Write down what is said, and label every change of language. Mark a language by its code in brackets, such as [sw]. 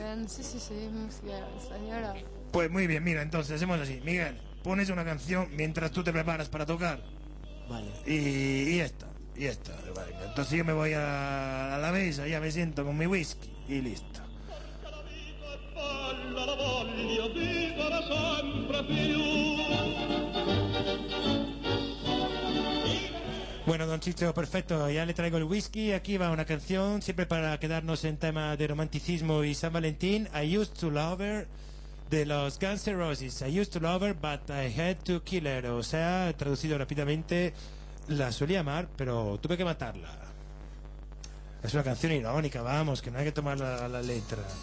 [es] Bien, sí, sí, sí, música, señora. Pues muy bien, mira, entonces hacemos así. Miguel, pones una canción mientras tú te preparas para tocar. Vale. Y esta, y esta. Vale. Entonces yo me voy a la mesa, ya me siento con mi whisky y listo. [it] La voglio vivere sempre più. [es] Bueno, don Chicho, perfecto, ya le traigo el whisky. Aquí va una canción, siempre para quedarnos en tema de romanticismo y San Valentín. [en] I used to love her, [es] de los Guns N' Roses. [en] I used to love her, but I had to kill her. [es] O sea, traducido rápidamente, la solía amar, pero tuve que matarla. Es una canción irónica, vamos, que no hay que tomar la letra.